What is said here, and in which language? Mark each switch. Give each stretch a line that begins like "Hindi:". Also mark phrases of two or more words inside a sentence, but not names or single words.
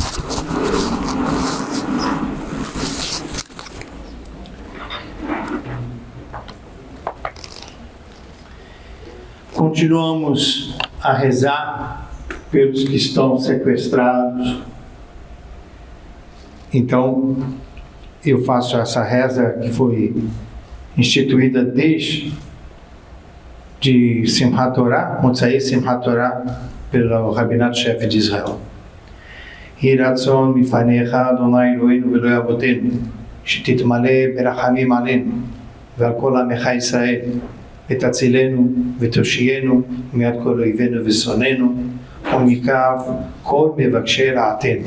Portuguese: Continuamos a rezar pelos que estão sequestrados. Então, eu faço essa reza que foi instituída desde de
Hebrew: שמחת תורה, מוצאי שמחת תורה,
Portuguese: pelo Rabinato-chefe de Israel.
Hebrew: יהי רצון מלפניך אדוני אלוהינו ואלוהי אבותינו, שתתמלא ברחמים עלינו, ועל כל עמך ישראל, ותצילנו ותושיינו מיד כל אויבינו ושונאינו ומקו כל מבקשי רעתנו.